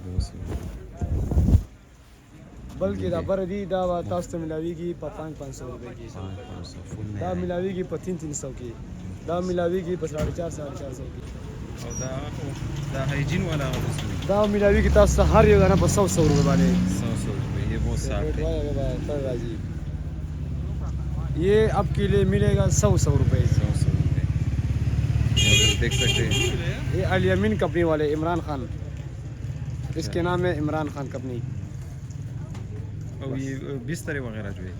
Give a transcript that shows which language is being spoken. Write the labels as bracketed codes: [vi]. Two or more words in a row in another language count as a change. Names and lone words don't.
[ps] بلکې دا بر دي دا به تاسو ته ملاویږي په 500 روپۍ کې، دا ملاویږي په 300 کې، دا ملاویږي په 450 کې، [ur] دا ہائیجین والا [ps] دا ملاویږي تاسو ته هر یو دانه په 100 روپۍ باندې। [ur] 100 روپے یہ بہت صاف ہے. یہ آپ کے لیے ملے گا 100 روپے. 100 روپے دیکھ سکتے ہیں. یہ الیمین کمپنی والے عمران خان، اس کے نام ہے عمران خان کمپنی. اور یہ بستر وغیرہ جو ہے